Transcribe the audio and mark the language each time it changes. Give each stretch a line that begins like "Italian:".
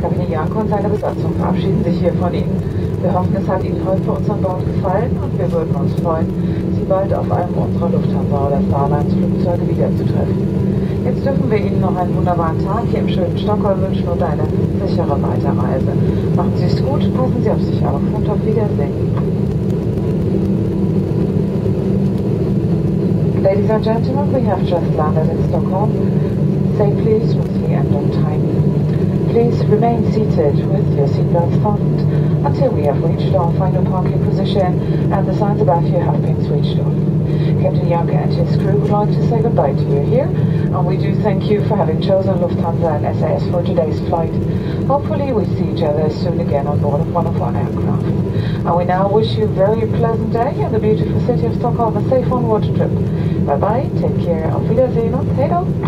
German: Kabine Janko und seine Besatzung verabschieden sich hier von Ihnen. Wir hoffen, es hat Ihnen heute für uns an Bord gefallen und wir würden uns freuen, Sie bald auf einem unserer Lufthansa oder Starlines-Flugzeuge wiederzutreffen. Jetzt dürfen wir Ihnen noch einen wunderbaren Tag hier im schönen Stockholm wünschen und eine sichere Weiterreise. Machen Sie es gut, passen Sie auf sich auf und auf Wiedersehen.
English: Ladies and gentlemen, we have just landed in Stockholm, safely, smoothly and on time. Please Please remain seated with your seatbelts fastened until we have reached our final parking position and the signs above you have been switched off. Captain Janke and his crew would like to say goodbye to you here, and we do thank you for having chosen Lufthansa and SAS for today's flight. Hopefully we see each other soon again on board of one of our aircraft. And we now wish you a very pleasant day in the beautiful city of Stockholm, a safe onward trip. Bye bye, take care,
German: auf Wiedersehen und
Swedish: hej då!